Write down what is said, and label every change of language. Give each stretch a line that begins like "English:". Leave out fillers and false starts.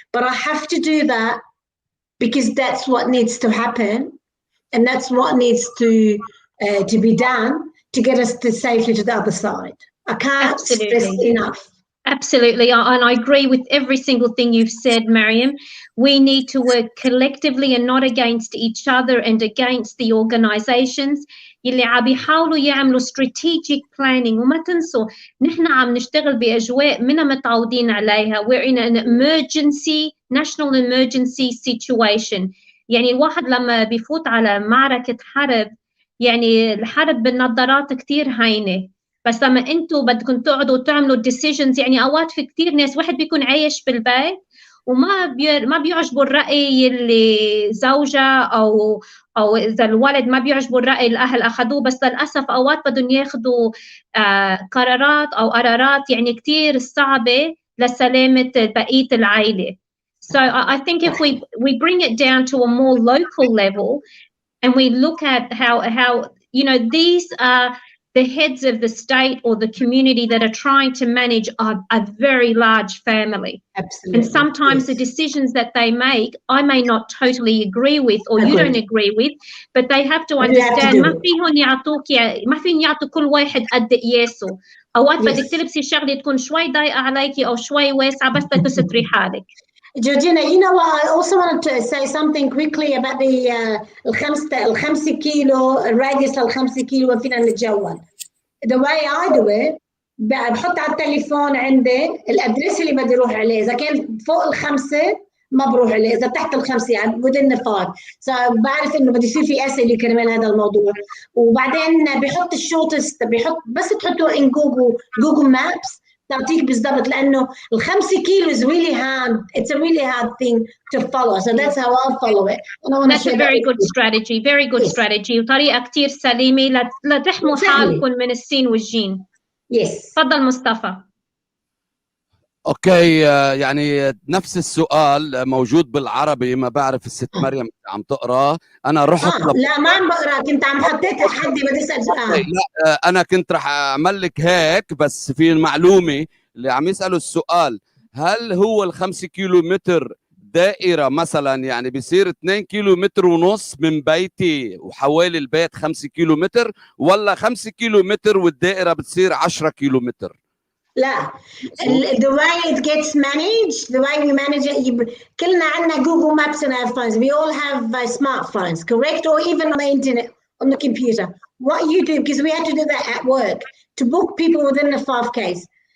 English: But I have to do that because that's what needs to happen, and that's what needs to be done to get us to safely to the other side. I can't stress enough. Absolutely, and I agree with every single thing you've said, Mariam. We need to work collectively and not against each other and against the organizations
Arabic: اللي عم يحاولوا يعملوا
English: strategic planning.
Arabic: وما تنسوا نحن عم نشتغل بأجواء منا متعودين عليها.
English: We're in an emergency, national emergency situation.
Arabic: يعني الواحد لما بيفوت على معركة حرب، يعني الحرب بالنظارات كتير هينة، بس لما انتم بدكم تقعدوا تعملوا decisions، يعني اوقات في كثير ناس واحد بيكون عايش بالبيت وما بيعجبوا الرأي اللي زوجة او اذا الولد ما بيعجبوا الرأي الاهل اخذوه، بس للاسف اوقات بدهم ياخذوا قرارات او قرارات يعني كثير صعبة لسلامة بقية العائلة.
English: So I think if we bring it down to a more local level and we look at how you know, these are the heads of the state or the community that are trying to manage a very large family. Absolutely. And sometimes the decisions that they make, I may not totally agree with, or you don't agree with, but they have to understand
Arabic: ما فيهم يعطوا كل واحد قد قياسه. أوقات بدك تلبسي شغلة تكون شوي ضيقة عليكي أو شوي واسعة بس تستري حالك.
English: Georgina, you know what? I also wanted to say something quickly about the
Arabic: الخمسة كيلو الراديوس ال5 كيلو وين فينا نتجول.
English: The way I do it
Arabic: بحط على التليفون عندي الادريس اللي بدي اروح عليه، اذا كان فوق ال5 ما بروح عليه، اذا تحت ال5 يعني
English: within the 5.
Arabic: So بعرف انه بدي يصير في اسئله كرمال هذا الموضوع. وبعدين بحط الشورتست، بحط بس تحطوا
English: in Google Maps
Arabic: تعطيك بالضبط، لانه ال5 كيلو
English: is really hard. It's a really hard thing to follow. So that's how I follow it. That's a very good strategy. Very good strategy.
Arabic: وطريقة كتير سليمة لتحموا حالكم من السين والجيم.
English: Yes.
Arabic: تفضل مصطفى. اوكي، يعني نفس السؤال موجود بالعربي، ما بعرف الست مريم عم تقرا. انا رحت لا ما عم بقرا، كنت عم حطيت تحدي بدي اسال سؤال. لا انا كنت رح اعمل لك هيك، بس في المعلومه اللي عم يسالوا السؤال، هل هو ال5 كيلو متر دائره مثلا يعني بيصير 2 كيلو متر ونص من بيتي وحوالي البيت 5 كيلو متر، ولا 5 كيلو متر والدائره بتصير 10 كيلو متر؟
English: لا، the way it gets managed, the way we manage it,
Arabic: كلنا عندنا
English: Google Maps on our phones. We all have smartphones, correct? Or even on the internet, on the computer. What you do, because we had to do that at work, to book people within the 5 Ks.